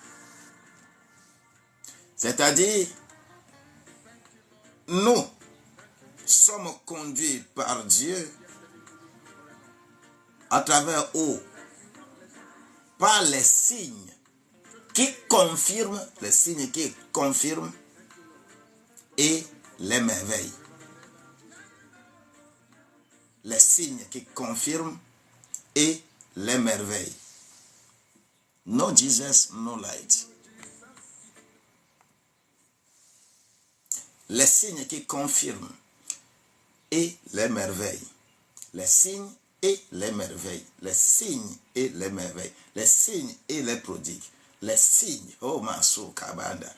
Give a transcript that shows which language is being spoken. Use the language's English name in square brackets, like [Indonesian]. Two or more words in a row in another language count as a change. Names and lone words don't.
[French] C'est-à-dire, nous sommes conduits par Dieu à travers eux, par les signes qui confirment, et les merveilles. Les signes qui confirment et les merveilles. [English] No Jesus, no light. [French] Les signes qui confirment et les merveilles. Les signes et les merveilles. Les signes et les merveilles. Les signes et les prodigues. Les signes. Oh, Maso Kabanda.